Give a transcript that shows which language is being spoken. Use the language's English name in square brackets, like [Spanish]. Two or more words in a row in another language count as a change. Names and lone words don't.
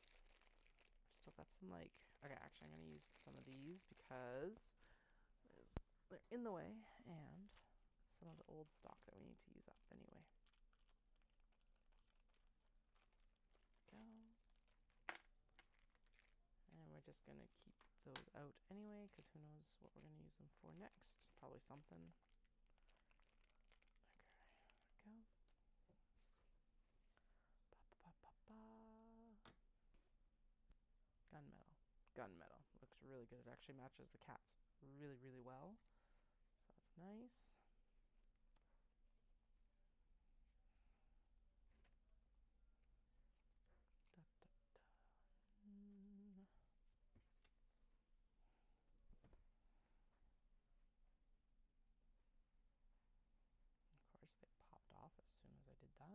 [English] I've still got some like, okay, actually I'm gonna use some of these because they're in the way, and some of the old stock that we need to use up anyway. Go. And we're just gonna keep those out anyway, because who knows what we're gonna use them for next. Probably something. Okay, there we go. Ba, ba, ba, ba. Gunmetal. Gunmetal. Looks really good. It actually matches the cats really, really well. So that's nice. Da, da, da. Of course, they popped off as soon as I did that.